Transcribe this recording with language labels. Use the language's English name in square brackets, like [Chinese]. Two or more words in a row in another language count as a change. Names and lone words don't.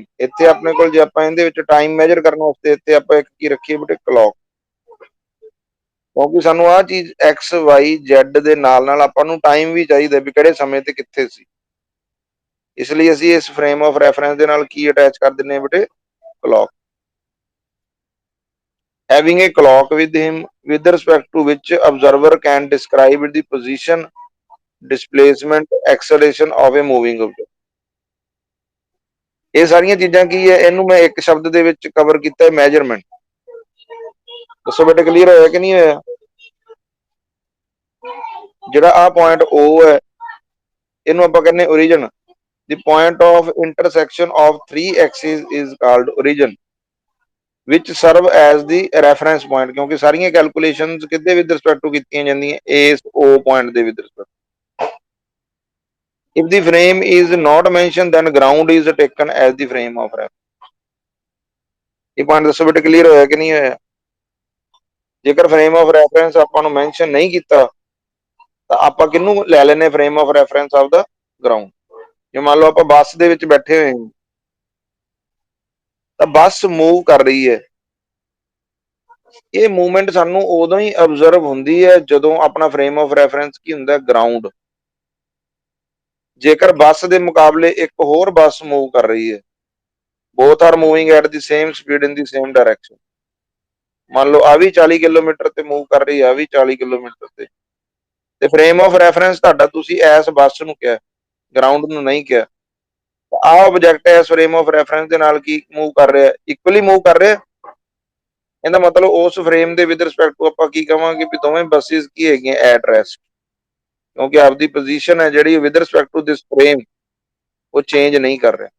[Punjabi] ਇੱਥੇ ਆਪਣੇ ਕੋਲ ਜੇ ਆਪਾਂ ਇਹਦੇ ਵਿੱਚ ਟਾਈਮ ਮੈਜਰ ਕਰਨ ਵਾਸਤੇ ਇੱਥੇ ਆਪਾਂ ਇੱਕ ਕੀ ਰੱਖੀਏ ਬੇਟੇ, ਕਲੌਕ, ਕਿਉਂਕਿ ਸਾਨੂੰ ਆਹ ਚੀਜ਼ [English] x y z [Punjabi] ਦੇ ਨਾਲ ਨਾਲ ਆਪਾਂ ਨੂੰ ਟਾਈਮ ਵੀ ਚਾਹੀਦਾ ਵੀ ਕਿਹੜੇ ਸਮੇਂ ਤੇ ਕਿੱਥੇ ਸੀ, ਇਸ ਲਈ ਅਸੀਂ ਇਸ [English] frame of reference [Punjabi] ਦੇ ਨਾਲ ਕੀ ਅਟੈਚ ਕਰ ਦਿੰਦੇ ਹਾਂ ਬੇਟੇ, ਕਲੌਕ। [English] Having a clock with him with respect to which observer can describe the position, displacement, acceleration of a moving object। [Punjabi] ਇਹ ਸਾਰੀਆਂ ਚੀਜ਼ਾਂ ਕੀ ਹੈ, ਇਹਨੂੰ ਮੈਂ ਇੱਕ ਸ਼ਬਦ ਦੇ ਵਿੱਚ ਕਵਰ ਕੀਤਾ ਹੈ, ਮੈਜਰਮੈਂਟ। ਦੱਸੋ ਬੇਟੇ ਕਲੀਅਰ ਹੋਇਆ ਕਿ ਨਹੀਂ ਹੋਇਆ? ਜਿਹੜਾ ਆ ਪੁਆਇੰਟ O ਹੈ ਇਹਨੂੰ ਆਪਾਂ ਕਹਿੰਦੇ origin, [English] the point of intersection of 3 axes is called origin। which serve as the reference point, [Punjabi] ਕਿਉਂਕਿ ਸਾਰੀਆਂ ਕੈਲਕੂਲੇਸ਼ਨਸ ਕਿਤੇ [English] with respect to [Punjabi] ਕੀਤੀਆਂ ਜਾਂਦੀਆਂ ਇਸ O ਪੁਆਇੰਟ ਦੇ [English] with respect. If the frame is not mentioned, then ground is taken as the frame of reference। [Punjabi] ਇਹ ਪੁਆਇੰਟ ਦੱਸੋ ਬੇਟੇ ਕਲੀਅਰ ਹੋਇਆ ਕਿ ਨਹੀਂ ਹੋਇਆ? ਜੇਕਰ [English] frame of reference [Punjabi] ਆਪਾਂ ਨੂੰ ਮੈਂਸ਼ਨ ਨਹੀਂ ਕੀਤਾ ਤਾਂ ਆਪਾਂ ਕਿਹਨੂੰ ਲੈ ਲੈਨੇ [English] frame of reference of the ground. [Punjabi] ਜੇ ਮੰਨ ਲਓ ਆਪਾਂ ਬੱਸ ਦੇ ਵਿੱਚ ਬੈਠੇ ਹੋਏ ਹਾਂ ਤਾਂ ਬੱਸ ਮੂਵ ਕਰ ਰਹੀ ਹੈ, ਇਹ ਮੂਵਮੈਂਟ ਸਾਨੂੰ ਉਦੋਂ ਹੀ ਅਬਜ਼ਰਵ ਹੁੰਦੀ ਹੈ ਜਦੋਂ ਆਪਣਾ [English] frame of reference [Punjabi] ਕੀ ਹੁੰਦਾ ਗਰਾਊਂਡ। ਜੇਕਰ ਬੱਸ ਦੇ ਮੁਕਾਬਲੇ ਇੱਕ ਹੋਰ ਬੱਸ ਮੂਵ ਕਰ ਰਹੀ ਹੈ, [English] both are moving at the same speed in the same direction, [Punjabi] ਮੰਨ ਲਓ ਆ ਵੀ 40 ਕਿਲੋਮੀਟਰ ਤੇ ਮੂਵ ਕਰ ਰਹੀ ਆ ਵੀ 40 ਕਿਲੋਮੀਟਰ ਤੇ [English] frame of reference [Punjabi] ਤੁਹਾਡਾ ਤੁਸੀਂ ਐਸ ਬੱਸ ਨੂੰ ਕਿਹਾ, ਗਰਾਊਂਡ ਨੂੰ ਨਹੀਂ ਕਿਹਾ। ਆਹ ਆਬਜੈਕਟ ਐਸ [English] frame of reference [Punjabi] ਦੇ ਨਾਲ ਕੀ ਮੂਵ ਕਰ ਰਿਹਾ, ਇਕੁਅਲੀ ਮੂਵ ਕਰ ਰਿਹਾ। ਇਹਦਾ ਮਤਲਬ ਉਸ ਫਰੇਮ ਦੇ [English] with respect to [Punjabi] ਆਪਾਂ ਕੀ ਕਵਾਂਗੇ ਵੀ ਦੋਵੇਂ ਬੱਸਿਸ ਕੀ ਹੈਗੀਆਂ [English] at rest, [Punjabi] ਕਿਉਂਕਿ ਆਪਦੀ ਪੋਜੀਸ਼ਨ ਹੈ ਜਿਹੜੀ [English] with respect to this frame [Punjabi] ਉਹ ਚੇਂਜ ਨਹੀਂ ਕਰ ਰਿਹਾ।